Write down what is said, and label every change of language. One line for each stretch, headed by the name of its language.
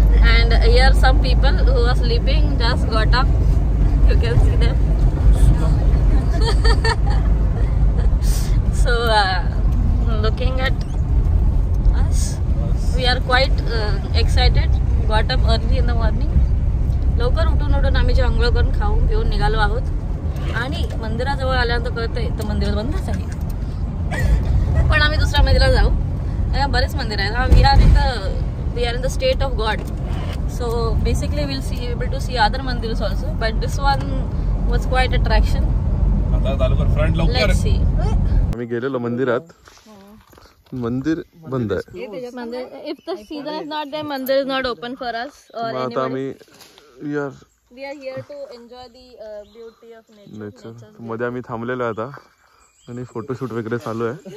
English: And here some people who are sleeping just got up. You can see them. So looking at us, we are quite excited. Got up early in the morning.
Marathi: लवकर उठून आम्ही जे अंघोळ करून खाऊन पिऊन निघालो आहोत. आणि मंदिराजवळ आल्यानंतर कळतंय तर मंदिर बंदच आहे. पण आम्ही दुसऱ्या मंदिरात जाऊ. बरेच मंदिर आहेत.
English: We are in the state of God. So basically we'll see able to see other mandirs also, but this one was quite attraction. Let's see.
Marathi: आम्ही गेलेलो मंदिरात. मंदिर बंद आहे.
English: If the season is not there, mandir is not open for us or
Marathi: आता आम्ही
English: we are here to enjoy the beauty of nature.
Marathi: मध्ये आम्ही थांबलेलो आता आणि फोटोशूट वगैरे चालू आहे.